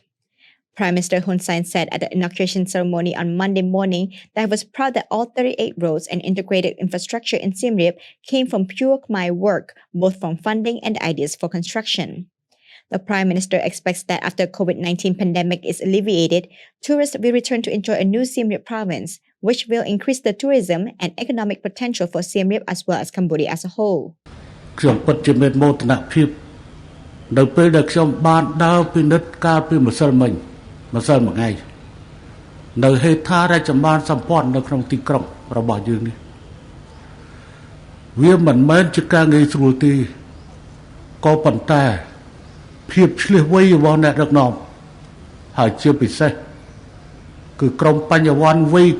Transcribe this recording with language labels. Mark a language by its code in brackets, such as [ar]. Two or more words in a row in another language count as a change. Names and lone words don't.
[en] Prime Minister Hun Sen said at the inauguration ceremony on Monday morning that he was proud that all 38 roads and integrated infrastructure in Siem Reap came from pure Khmer work, both from funding and ideas for construction. The Prime Minister expects that after COVID-19 pandemic is alleviated, tourists will return to enjoy a new Siem Reap province, which will increase the tourism and economic potential for Siem Reap as well as Cambodia as a whole. [km] ខ្ញុំពិតជាមានមោទនភាពនៅពេលដែលខ្ញុំបានដើរពិនិត្យការពីម្សិលមិញម្សិលមួយថ្ងៃនៅហេដ្ឋារចនាសម្ព័ន្ធនៅក្នុងទីក្រុងរបស់យើងនេះ វាមិនមែនជាការងាយស្រួលទេក៏ប៉ុន្តែភាពឆ្លៀសវៃរបស់អ្នកដឹកនាំហើយជាពិសេសគឺក្រុមបញ្ញវន្តវ័យ